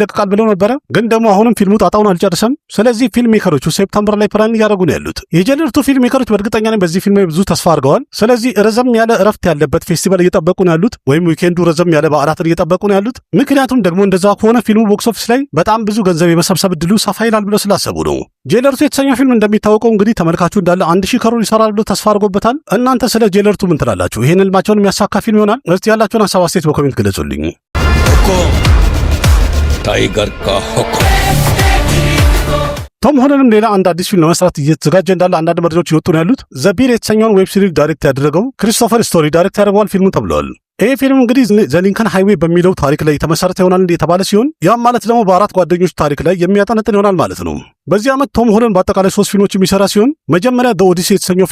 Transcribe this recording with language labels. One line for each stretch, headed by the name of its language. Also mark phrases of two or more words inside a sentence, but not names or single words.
Amharic: ይለቀቃል ብለው ነበረ፣ ግን ደግሞ አሁንም ፊልሙ ጣጣውን አልጨረሰም። ስለዚህ
English: film makers September
Amharic: ላይ ፕላን እያደረጉ ነው ያሉት። የጄለርቱ
English: film makers
Amharic: በእርግጠኛ ነኝ በዚህ ፊልም ብዙ ተስፋ አድርገዋል። ስለዚህ ረዘም ያለ እረፍት ያለበት ፌስቲቫል እየጠበቁ ነው ያሉት፣ ወይም ዊኬንዱ ረዘም ያለ በዓላትን እየጠበቁ ነው ያሉት። ምክንያቱም ደግሞ እንደዛ ከሆነ ፊልሙ
English: box office
Amharic: ላይ በጣም ብዙ ገንዘብ የመሰብሰብ እድሉ ሰፋ ይላል ብለው ስላሰቡ ነው። ጄለርቱ የተሰኘው ፊልም እንደሚታወቀው እንግዲህ ተመልካቹ እንዳለ 1000 ከሮር ይሰራል ብሎ ተስፋ አድርጎበታል። እናንተ ስለ ጄለርቱ ምን ትላላችሁ? ይህን ህልማቸውን የሚያሳካ ፊልም ይሆናል? እስቲ ያላችሁን ሀሳብ አስተያየት በኮሜንት ግለጹልኝ።
Hindi: टाइगर का हुक्म।
Amharic: ቶም ሆለንም ሌላ አንድ አዲስ ፊልም ለመስራት እየተዘጋጀ እንዳለ አንዳንድ መረጃዎች ይወጡ ነው ያሉት። ዘቢር የተሰኘውን
English: web series
Amharic: ዳይሬክት ያደረገው ክሪስቶፈር ስቶሪ ዳይሬክት ያደርገዋል ፊልሙ ተብሏል። ይህ ፊልም እንግዲህ ዘሊንከን ሃይዌይ በሚለው ታሪክ ላይ የተመሰረተ ይሆናል የተባለ ሲሆን ያም ማለት ደግሞ በአራት ጓደኞች ታሪክ ላይ የሚያጠነጥን ይሆናል ማለት ነው። በዚህ ዓመት ቶም ሆለንድ በአጠቃላይ 3 ፊልሞች የሚሰራ ሲሆን መጀመሪያ ዘ ኦዲሲ የተሰኘው